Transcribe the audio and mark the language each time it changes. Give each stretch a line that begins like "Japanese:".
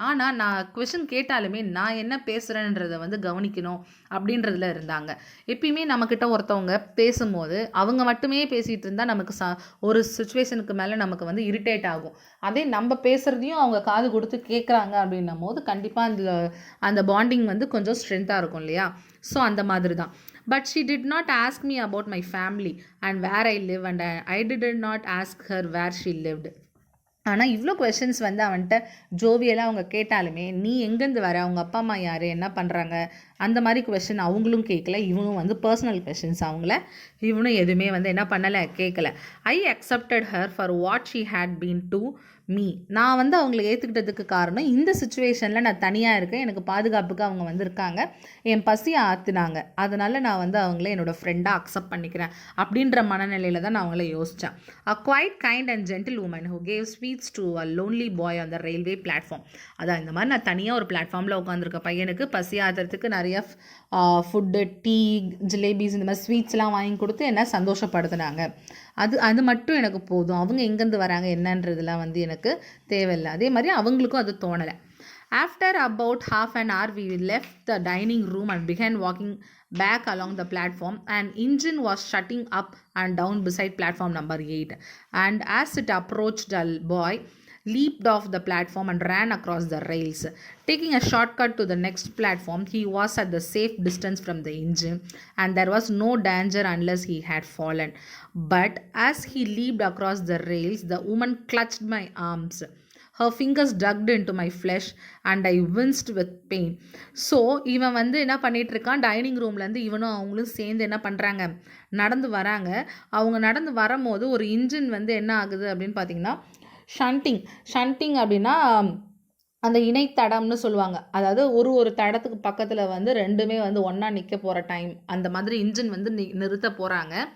Tamil: ஆனால் நான் கொஷின் கேட்டாலுமே நான் என்ன பேசுகிறேன்றதை வந்து கவனிக்கணும் அப்படின்றதுல இருந்தாங்க. எப்பயுமே நம்மக்கிட்ட ஒருத்தவங்க பேசும்போது அவங்க மட்டுமே பேசிகிட்டு இருந்தால் நமக்கு ஒரு சுச்சுவேஷனுக்கு மேலே நமக்கு வந்து இரிட்டேட் ஆகும். அதே நம்ம பேசுகிறதையும் அவங்க காது கொடுத்து கேட்குறாங்க அப்படின்னும் போது கண்டிப்பாக அந்த பாண்டிங் வந்து கொஞ்சம் ஸ்ட்ரென்த்தாக இருக்கும் இல்லையா? ஸோ அந்த மாதிரி தான்.
English: But she did not ask me about my family and where I live and I did not ask her where she lived.
Tamil: ஆனால் இவ்வளோ கொஷின்ஸ் வந்து அவன்கிட்ட ஜோவியெல்லாம் அவங்க கேட்டாலுமே, நீ எங்கேருந்து வர, அவங்க அப்பா அம்மா யார், என்ன பண்ணுறாங்க, அந்த மாதிரி கொஷின் அவங்களும் கேட்கல. இவனும் வந்து பர்சனல் கொஷின்ஸ் இவனும் எதுவுமே வந்து என்ன பண்ணலை, கேட்கல.
English: I accepted her for what she had been to me.
Tamil: நான் வந்து அவங்கள ஏற்றுக்கிட்டதுக்கு காரணம், இந்த சுச்சுவேஷனில் நான் தனியாக இருக்கேன், எனக்கு பாதுகாப்புக்கு அவங்க வந்து இருக்காங்க, என் பசியை ஆற்றுனாங்க, அதனால் நான் வந்து அவங்கள என்னோடய ஃப்ரெண்டாக அக்செப்ட் பண்ணிக்கிறேன் அப்படின்ற மனநிலையில் தான் நான் அவங்கள யோசித்தேன்.
English: A quiet kind and gentle woman who gave sweets to a lonely boy on the railway platform.
Tamil: அதான் இந்த மாதிரி நான் தனியாக ஒரு பிளாட்ஃபார்மில் உட்காந்துருக்க பையனுக்கு பசி ஆற்றுறதுக்கு நிறைய ஃபுட்டு, டீ, ஜிலேபிஸ், இந்த மாதிரி ஸ்வீட்ஸ்லாம் வாங்கி கொடுத்து என்ன சந்தோஷப்படுத்தினாங்க. அது மட்டும் எனக்கு போதும். அவங்க எங்கேருந்து வராங்க என்னன்றதுலாம் வந்து எனக்கு தேவையில்லை. அதே மாதிரி அவங்களுக்கும் அது தோணலை.
English: After about half an hour we left the dining room and began walking back along the platform. An engine was shutting up and down beside platform number 8 and as it approached, a boy leaped off the platform and ran across the rails. Taking a shortcut to the next platform, he was at the safe distance from the engine and there was no danger unless he had fallen. But as he leaped across the rails, the woman clutched my arms. her fingers dug into my flesh and I winced with pain.
Tamil: So இவன் வந்து என்ன பண்ணிட்டு இருக்கான், dining ரூம்லேருந்து இவனும் அவங்களும் சேர்ந்து என்ன பண்ணுறாங்க, நடந்து வராங்க. அவங்க நடந்து வரும்போது ஒரு இன்ஜின் வந்து என்ன ஆகுது அப்படின்னு பார்த்தீங்கன்னா, ஷண்டிங் அப்படின்னா அந்த இணைத்தடம்னு சொல்லுவாங்க. அதாவது ஒரு தடத்துக்கு பக்கத்தில் வந்து ரெண்டுமே வந்து ஒன்றா நிற்க போகிற டைம், அந்த மாதிரி இன்ஜின் வந்து நிறுத்த போகிறாங்க.